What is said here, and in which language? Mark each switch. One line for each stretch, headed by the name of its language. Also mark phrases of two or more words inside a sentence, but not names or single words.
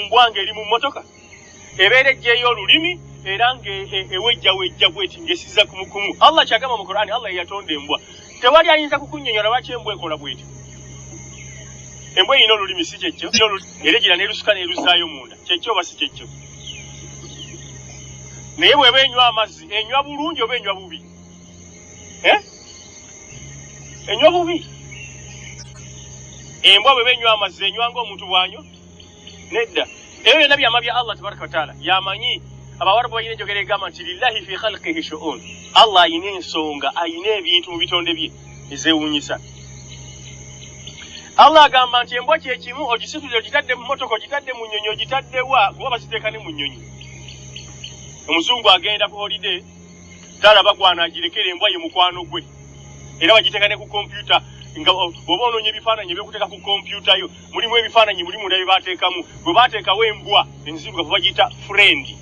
Ganda: mbwanga eri mu mmotoka ebeera ejjeeyo olulimi era ng'ewejjawejja bweti ng'esiza kumukumu Allah kyagamba mu Qur'ani Allah yatonda embwa tewali ayinza kukunnyonnyola lwaki embwa ekola bweti embwa erina olulimi si kyekyo era egira n'erusuka n'eruzaayo munda kyekyo oba si kyekyo naye bw'eba enywa amazzi enywa bulungi oba enywa bubi enywa bubi embwa bw'eba enywa amazzi enywa ng'omuntu bw'anywa nedda ebyo byonna byama bya Allah
Arabic: تبارك وتعالى
Ganda: yamanyi abawarabu balina enjogera egamba nti
Arabic: لله في خلقه شؤون
Ganda: Allah ayina ensonga ayina ebintu mu bitonde bye ezeewuunyisa Allah agamba nti embwa kyekimu ogisitudde ogitadde mu mmotoka ogitadde mu nnyonyi ogitadde wa kuba baziteeka ne mu nnyonyi omuzungu agenda ku holiday talaba gwanagirekera embwa ye mukwano gwe era bagiteeka ne ku kompyuta nga oba onoonya ebifaananyi eby'okuteeka ku kompyuta yo mulimu ebifaananyi mulimu bye baateekamu bwe baateekawo embwa enzirugavu bagiyita friend